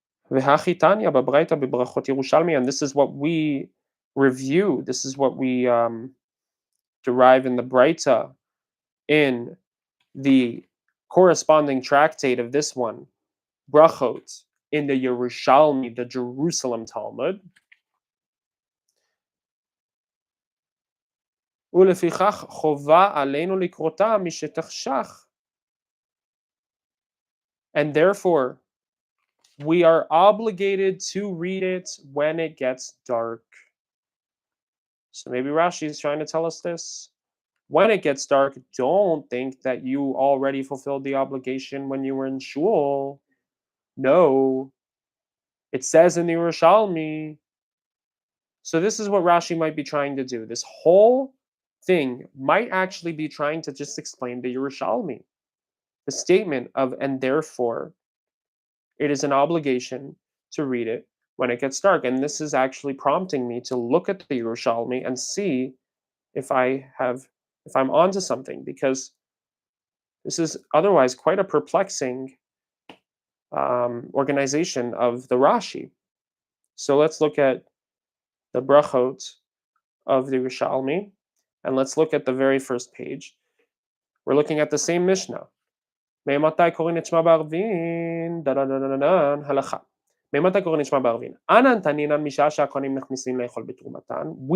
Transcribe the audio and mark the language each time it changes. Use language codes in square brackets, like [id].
[he] V'hachitanya b'braita b'brachot Yerushalmi, [en] and this is what we review. This is what we derive in the Braita, in the corresponding tractate of this one, Brachot, in the Yerushalmi, the Jerusalem Talmud. [he] ולפיכך חובה עלינו לקרותה משתחשך. [en] And therefore, we are obligated to read it when it gets dark. So maybe Rashi is trying to tell us this. When it gets dark, don't think that you already fulfilled the obligation when you were in shul. No, it says in the Yerushalmi. So this is what Rashi might be trying to do. This whole thing might actually be trying to just explain the Yerushalmi. The statement of, and therefore, it is an obligation to read it when it gets dark. And this is actually prompting me to look at the Yerushalmi and see if I'm onto something, because this is otherwise quite a perplexing organization of the Rashi. So let's look at the brachot of the Yerushalmi, and let's look at the very first page. We're looking at the same Mishnah. [he] ממתי קוראים את שמע בערבין? דדדדדדן, הלכה. ממתי קוראים את שמע בערבין? אנן תנינן משעה שהכהנים נכנסים לאכול בתרומתן.